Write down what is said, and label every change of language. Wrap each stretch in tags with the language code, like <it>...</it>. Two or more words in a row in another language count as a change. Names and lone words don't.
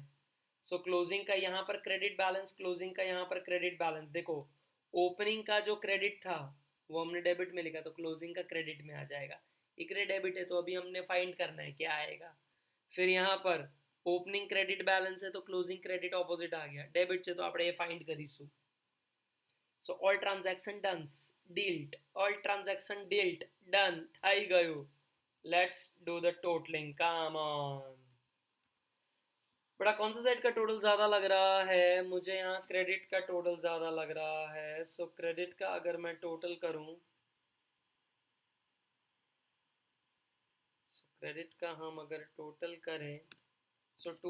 <hi>सो क्लोजिंग का यहाँ पर</hi> <en>credit balance,</en> <hi>क्लोजिंग का यहाँ पर</hi> <en>credit balance.</en> <hi>देखो ओपनिंग का जो क्रेडिट था वो हमने डेबिट में लिखा, तो क्लोजिंग का क्रेडिट में आ जाएगा. इकरे डेबिट है तो अभी हमने फाइंड करना है क्या आएगा. फिर यहाँ पर</hi> <en>opening credit balance</en> <hi>है तो</hi> <en>closing credit opposite</en> <hi>आ गया. डेबिट से तो</hi> <gu>આપણે એ फाइंड કરીશું.</gu> <en>so all transaction done dealt. all transaction dealt done</en> <gu>થઈ ગયું.</gu> <en>let's do the totalling. come on.</en> <hi>बड़ा कौन सा साइड का टोटल ज्यादा लग रहा है? मुझे यहाँ क्रेडिट का टोटल ज्यादा लग रहा है. सो क्रेडिट का अगर मैं टोटल करूं, क्रेडिट का हम अगर टोटल करें सो</hi>